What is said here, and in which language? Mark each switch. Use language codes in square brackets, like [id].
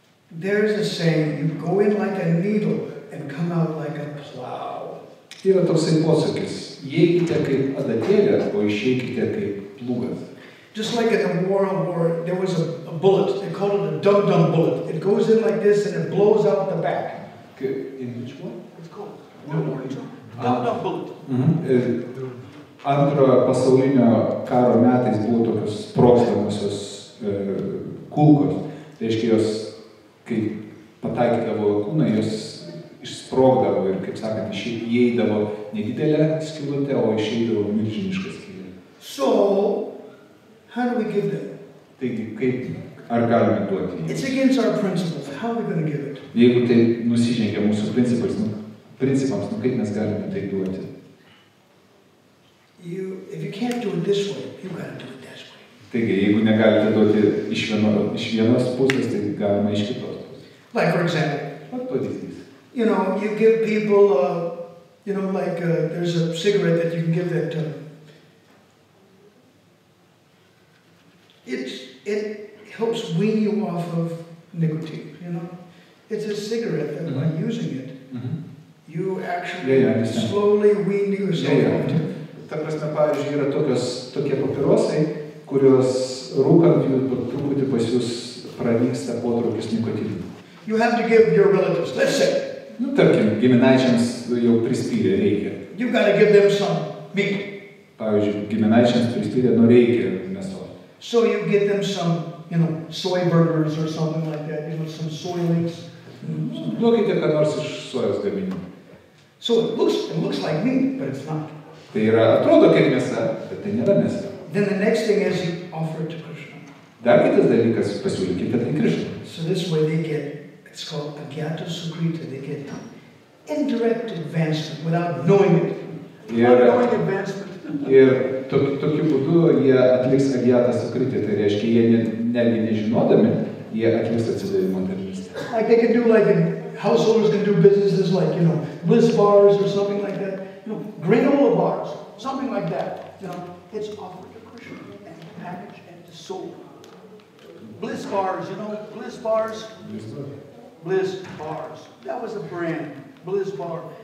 [en] There's a saying, you go in like a needle and come out like a plow. [lt] Yra toksai posakis, įeikite kaip adatėlė, o išeikite kaip plūgas. [en] Just like in the war, there was a bullet. They called it a dum-dum bullet. It goes in like this and it blows out the back. In which one? It's called dum-dum bullet. [lt] Antrojo pasaulinio karo metais buvo tokios sprogstamosios kulkos. Tai reiškia, jos, kai pataikydavo kūną, jos išsprogdavo ir, kaip sakant, įeidavo nedidelę skylutę, o išeidavo milžinišką skylę. [en] So, how do we give them? [lt] Taigi, ar galime duoti? [en] It's against our principles. How are we going to give it? [lt] Jeigu tai nusižengia mūsų principams, kaip mes galime tai duoti? [en] If you can't do it this way, you got to do it this way. [lt] Taigi, jeigu negalite duoti iš vienos pusės, tai galima iš kitos pusės. [en] Like, for example, you know, you give people, you know, like there's a cigarette that you can give that it helps wean you off of nicotine, you know. It's a cigarette that by using it, you actually slowly wean yourself off it. [lt] Ta prasme, pavyzdžiui, yra tokie papirosai, kurios rūkant jų truputį pas jūs pranyksta potraukis nikotinų. [en] You have to give your relatives, let's say. [lt] Nu, tarkim, giminaičiams jau prispyrė reikia. [en] You got to give them some meat. [lt] Pavyzdžiui, giminaičiams prispyrė, reikia mėsos. [en] So you get them some, you know, soy burgers or something like that, you know, some soy links. [lt] Duokite ką nors iš sojos gaminių. [en] So it looks like meat, but it's not. [lt] Tai yra, atrodo kaip mėsa, bet tai nėra mėsa. [en] Then the next thing is you offer it to Krishna. [lt] Dar kitas dalykas, pasiūlykite tai Krishna. [en] So this way they get, it's called agyata sukrita, they get indirect advancement without knowing it. Without knowing advancement. [lt] Ir tokiu būdu jie atliks agyata sukrita, tai reiškia, jie netgi nežinodami, jie atliks atsidavimo tarnystę. [en] Like they can do householders can do businesses like, you know, bliss bars or something like that. You know, granola bars, something like that. You know, it's offered to Krishna and packaged and sold. Bliss bars, you know, bliss bars. Bliss bars. That was a brand. Bliss bar.